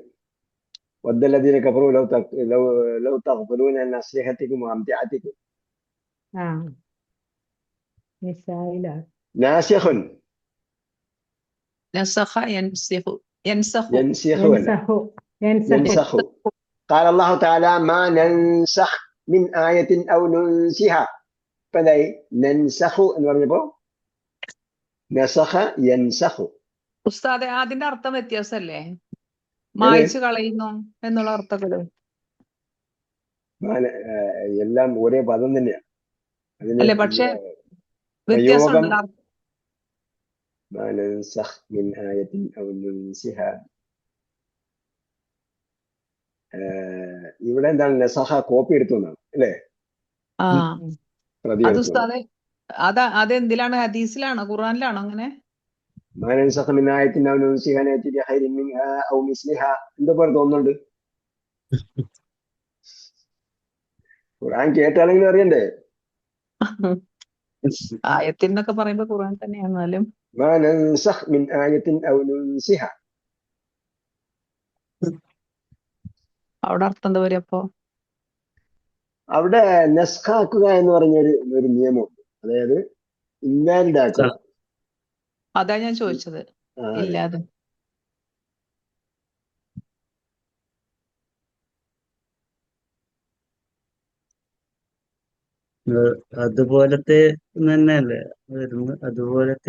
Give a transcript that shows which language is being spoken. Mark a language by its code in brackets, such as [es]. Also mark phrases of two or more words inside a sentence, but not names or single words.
[ar] ود الذين كفروا لو تغفلون عن أسلحتكم وأمتعتكم. [ml] ആ നിസായില നാസിഖുൻ [ar] نسخ ينسخ ينسخ [ml] യൻസിഖു അല്ല, [ar] ينسخ ينسخ ينسخ. قال الله تعالى ما ننسخ من آية أو ننسها. فلاي ننسخ [ml] എന്ന് പറഞ്ഞപ്പോ [ar] نسخ ينسخ. [ml] ഉസ്താദെ അതിന്റെ അർത്ഥം വ്യത്യാസമല്ലേ? മായ്ച്ചു കളയുന്നു എന്നുള്ള അർത്ഥത്തില് എല്ലാം ഒരേ പദം തന്നെയാണ്. അതിന് അല്ലെ? പക്ഷെ പ്രയോഗം വ്യത്യാസമുണ്ടല്ലോ. [ar] ما ننسخ من آية أو ننسها. [ml] ഇവിടെ എന്താണ് നസഖ കോപ്പി എടുത്തു എന്നാണ് അല്ലേ? ആ പ്രതി അത് എടുത്തു. ഉസ്താദെ അതെന്തിലാണ്? ഹദീസിലാണോ ഖുർആനിലാണോ അങ്ങനെ? [ar] ما ننسخ من آية أو ننسها نأتي بخير منها أو مثلها. [ml] എന്താ പോലെ തോന്നുന്നുണ്ട്? ഖുർആൻ കേട്ടാലെങ്കിലും അറിയണ്ടേ? ആയത്തിന്നൊക്കെ പറയുമ്പോ ഖുർആൻ തന്നെയാണെന്നാലും [ar] ما ننسخ من آية أو ننسها. [ml] അവിടെ അർത്ഥം എന്താ പറയുക അപ്പൊ? അവിടെ നസ്ഖാക്കുക എന്ന് പറഞ്ഞൊരു നിയമമുണ്ട്. അതായത് ഇൻവാലിഡ് ആക്കുക. അതാ ഞാൻ ചോദിച്ചത്. ഇല്ലാതെ അതുപോലത്തെ തന്നെയല്ലേ വരുന്നത്? അതുപോലത്തെ